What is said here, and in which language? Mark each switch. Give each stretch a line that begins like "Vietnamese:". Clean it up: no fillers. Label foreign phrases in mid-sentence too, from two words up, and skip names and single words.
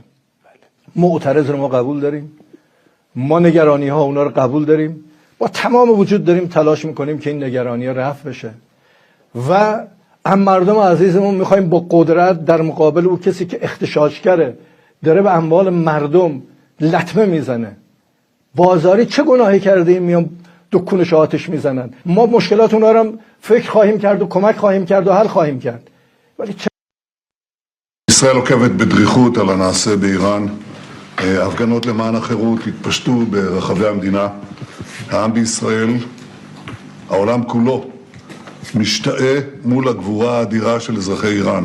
Persian: معترض رو ما قبول داریم، ما نگرانی ها اونا رو قبول داریم، با تمام وجود داریم تلاش میکنیم که این نگرانی ها رفع بشه و هم مردم عزیزمون میخوایم با قدرت در مقابل او کسی که اغتشاشگره، داره به اموال مردم لطمه میزنه. بازاری چه گناهی کرده این میان دکونش آتش میزنن؟ ما مشکلات اونا رو هم فکر خواهیم کرد و کمک خواهیم کرد و حل خواهیم کرد. ولی
Hebrew: ישראל עוקבת בדריכות על הנעשה באיראן. הפגנות למען החירות התפשטו ברחבי המדינה. העם בישראל, העולם כולו, משתאה מול הגבורה האדירה של אזרחי איראן.